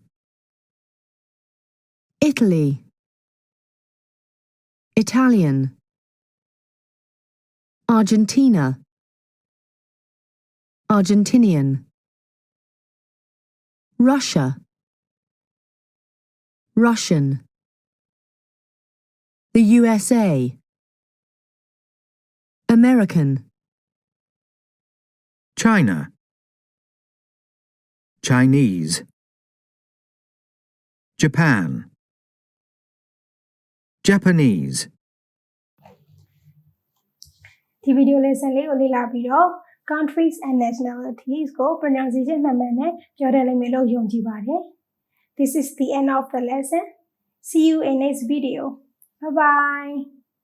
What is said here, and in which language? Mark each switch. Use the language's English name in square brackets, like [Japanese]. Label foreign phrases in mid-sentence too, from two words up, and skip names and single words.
[English] Italy, Italian, Argentina, Argentinian, Russia, Russian, the USA, American, China, Chinese, Japan, Japanese. [Burmese] ဒီဗီဒီယို lesson လေးကိုလေ့လာပြီးတော့ [English] countries and nationalities [Burmese] ကို pronunciation မှန်မှန်နဲ့ပြောတတ်လိမ့်မယ်လို့ယုံကြည်ပါတယ် [English] This is the end of the lesson. See you in next video. Bye bye.